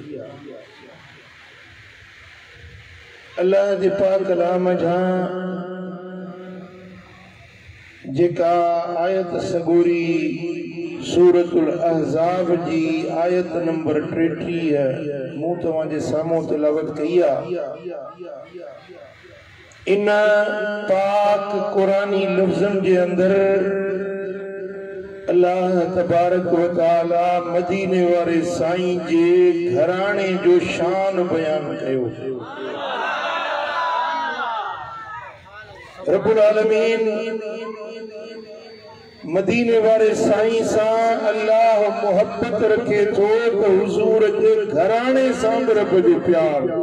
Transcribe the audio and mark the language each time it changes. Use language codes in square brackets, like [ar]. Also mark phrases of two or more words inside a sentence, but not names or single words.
[sd] अल्लाह जे पाक कलाम जा जेका आयत सगोरी सूरतुल अहज़ाब जी आयत नंबर 33 मूं तव्हांजे साम्हूं तिलावत कई आहे। इन पाक कुरानी लफ्ज़न जे अंदर [ar] الله تبارك و تعالى [sd] मदीने वारे साईं जे घराणे जो शान बयान कयो। [ar] رب العالمين [sd] मदीने वारे साईं सां अल्लाह मोहब्बत रखे थो तो हुजूर जे घराणे सां रब जो प्यार।